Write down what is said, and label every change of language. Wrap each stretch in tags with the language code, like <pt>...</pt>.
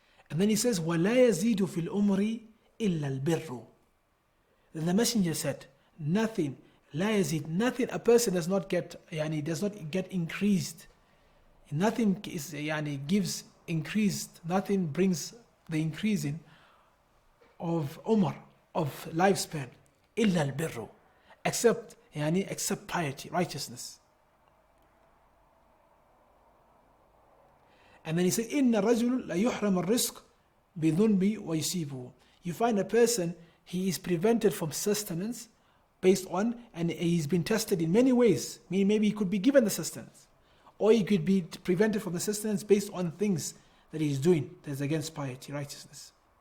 <en>And then he says,</en> <ar>وَلَا يَزِيدُ فِي الْأُمْرِ إِلَّا الْبِرُّ.</ar> <en>Then the messenger said, nothing,</en> <ar>لا يزيد,</ar> <en>nothing, a person does not get increased. Nothing is, gives increased, nothing brings the increasing of umr, of lifespan,</en> <ar>إِلَّا الْبِرُّ,</ar> <en>except piety, righteousness. And then he said,</en> <ar>إِنَّ الرَّجُلُ لَيُحْرَمَ الرِّزْقِ بِذُنْبِ وَيُصِيبُهُ.</ar> <en>You find a person, he is prevented from sustenance based on, and he's been tested in many ways. Maybe he could be given the sustenance, or he could be prevented from the sustenance based on things that he's doing that is against piety, righteousness.</en>